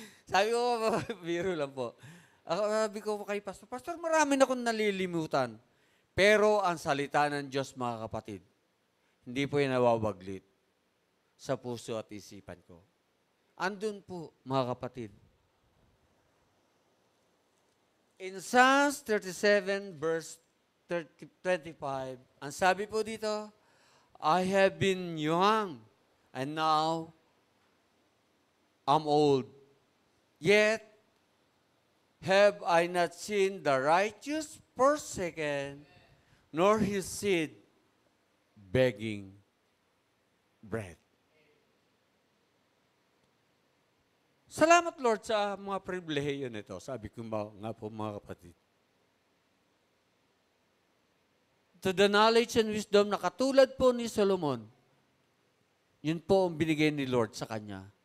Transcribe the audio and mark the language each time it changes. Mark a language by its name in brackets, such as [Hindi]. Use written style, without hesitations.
[Filipino] Sabi ko, biro lang po. Sabi ko kay Pastor, Pastor, marami na akong nalilimutan. Pero ang salita ng Diyos, mga kapatid, hindi po yan nawawaglit sa puso at isipan ko. Andun po, mga kapatid. In Psalms 37, verse 25, ang sabi po dito, [English] I have been young, and now I'm old. Yet have I not seen the righteous forsaken, nor his seed begging bread. [Filipino] Salamat, Lord, sa mga pribilehiyo nito. Sabi ko nga po, mga kapatid. [English] To the knowledge and wisdom [Filipino] na katulad po ni Solomon, yun po ang binigay ni Lord sa kanya.